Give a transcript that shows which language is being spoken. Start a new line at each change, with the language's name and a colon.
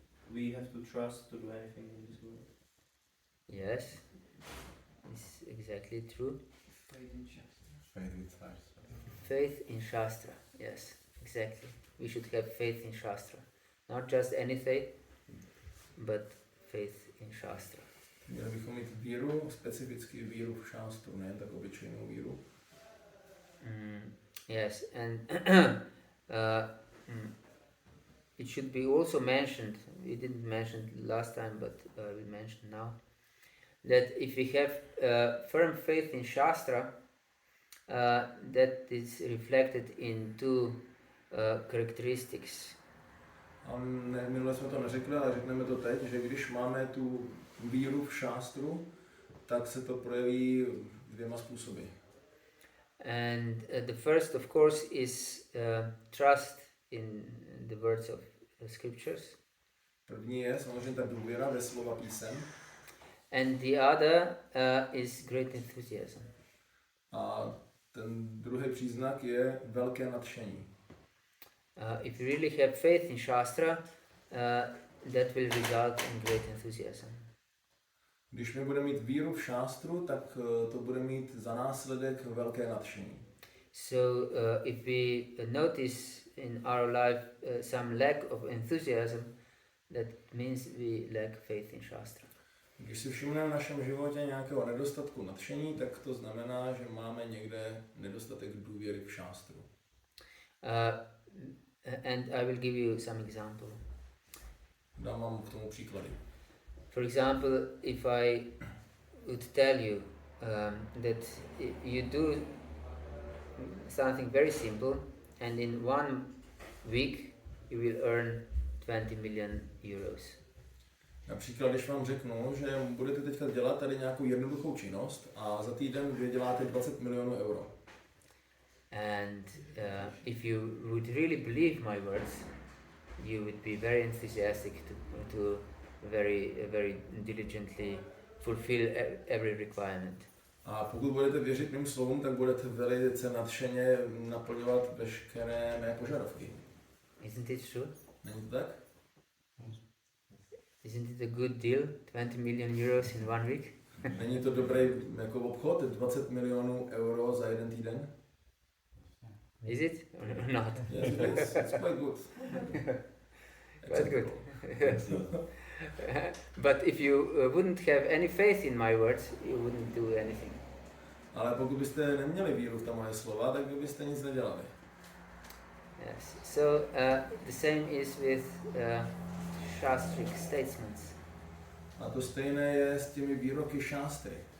English: We have to trust to do anything in this world. Yes, it's exactly true. Faith in Shastra. Faith in Shastra, yes, exactly. We should have faith in Shastra. Not just any faith, but faith in Shastra.
Czech: Měli bychom mít víru, specificky víru v šástru, ne tak obyčejnou víru.
English: Yes, and it should be also mentioned, we didn't mention it last time, but we mentioned now, that if we have firm faith in Shastra, that is reflected in two characteristics.
Czech: A minule jsme to neřekli, ale řekneme to teď, že když máme tu víru v šástru, tak se to projeví dvěma způsoby.
English: And the first, of course, is trust in the words of the scriptures.
Czech: První je samozřejmě ta důvěra ve slova písem.
English: And the other is great enthusiasm.
Czech: A ten druhý příznak je velké nadšení.
English: If you really have faith in Shastra, that will result in great enthusiasm.
Czech: Když my budeme mít víru v šástru, tak to bude mít za následek velké nadšení.
English: So if we notice in our life some lack of enthusiasm, that means we lack faith in Shastra.
Czech: Když si všimneme v našem životě nějakého nedostatku nadšení, tak to znamená, že máme někde nedostatek důvěry v šástru.
English: And I will give you some example.
Czech: Dám vám k tomu příklady.
English: For example, if I would tell you that you do something very simple and in 1 week you will earn 20 million euros.
Czech: Například, když vám řeknu, že budete teďka dělat tady nějakou jednoduchou činnost a za týden vyděláte 20 milionů euro.
English: And if you would really believe my words, you would be very enthusiastic to very diligently fulfill every requirement.
Czech: A pokud budete věřit mým slovům, tak budete velice nadšeně naplňovat veškeré mé požadavky.
English: Isn't it true?
Czech: Není to tak?
English: Isn't it a good deal? 20 million euros in 1 week?
Czech: Není to dobrý jako obchod, 20 milionů euro za jeden týden?
English: Is it or not? Yes, it is. It's quite good. Quite good. Yes. But if you wouldn't have any faith in my words, you wouldn't do anything.
Czech: Ale pokud byste neměli víru v ta moje slova, tak byste nic nedělali.
English: Yes. So the same is with Shastric statements.
Czech: A to stejné je s těmi výroky šástry.